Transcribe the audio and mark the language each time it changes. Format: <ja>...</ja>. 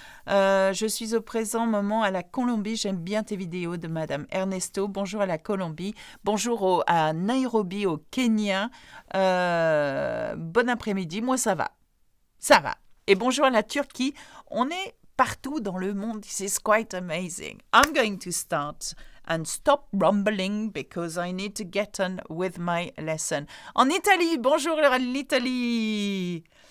<fr>Je suis au présent moment à la Colombie. J'aime bien tes vidéos de Madame Ernesto. Bonjour à la Colombie. Bonjour à Nairobi, au Kenya. Bon après-midi. Moi, ça va. Ça va. Et bonjour à la Turquie. On est partout dans le monde.</fr> <en>This is quite amazing. I'm going to start and stop rumbling because I need to get on with my lesson.</en> <fr>En Italie, bonjour à l'Italie.</fr>